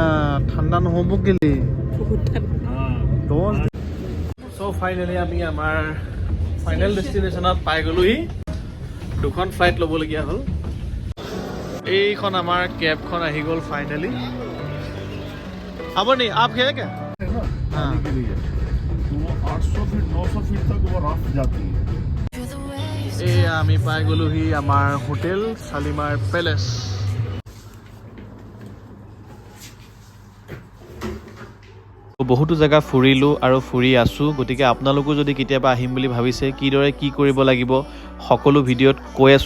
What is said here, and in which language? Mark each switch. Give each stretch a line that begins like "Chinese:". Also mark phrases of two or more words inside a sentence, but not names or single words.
Assamese: ঠাণ্ডা নহ'ব কেলে? চ' ফাইনেলি আমি আমাৰ ফাইনেল ডেষ্টিনেশ্যনত পাই গ'লোহি। দুখন ফ্লাইট ল'বলগীয়া হ'ল। এইখন আমাৰ কেবখন আহি গ'ল ফাইনেলি।
Hindi: আপুনি आप है क्या? हाँ। के लिए तो वो 800 फीट 900 फीट तक वो राफ्ट जाती है।
Assamese: এয়া আমি পাই গ'লোহি আমাৰ হোটেল শালিমাৰ পেলেচ। বহুতো জেগা ফুৰিলোঁ আৰু ফুৰি আছোঁ। গতিকে আপোনালোকো যদি কেতিয়াবা আহিম বুলি ভাবিছে, কিদৰে কি কৰিব লাগিব সকলো ভিডিঅ'ত কৈ আছোঁ।